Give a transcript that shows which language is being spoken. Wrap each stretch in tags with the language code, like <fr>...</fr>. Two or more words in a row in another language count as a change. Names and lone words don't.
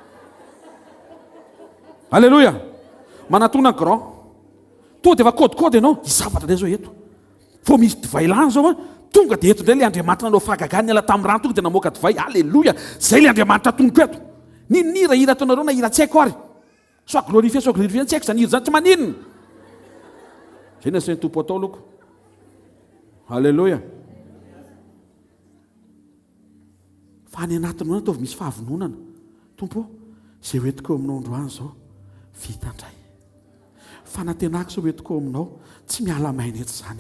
<mg>Alléluia. Manantona grand. To dia efa kôdikôdy ianao, izavatra indray zao eto. Vao misy divay lany zao tonga dia eto indray le Andriamanitra nanao fahagagany niala tamin'ny rano tonga dia namoaka divay. Alléluia. Zay le Andriamanitra tongoko eto. Ninona hira ataonareo na hira tsy haiko ary.</mg> <fr>Soit glorifié, soit glorifié,</fr> <mg>tsy haiko zany hira zany tsy maninona. Zay ny asain'ny Tompo atao loko. Alléluia. Fa any anatinao ataovy misy fahavononana. Tompo, zay hoentiko aminao androany zao vita indray. Fanantenako zao hoentiko aminao tsy miala maina eto zany.</mg>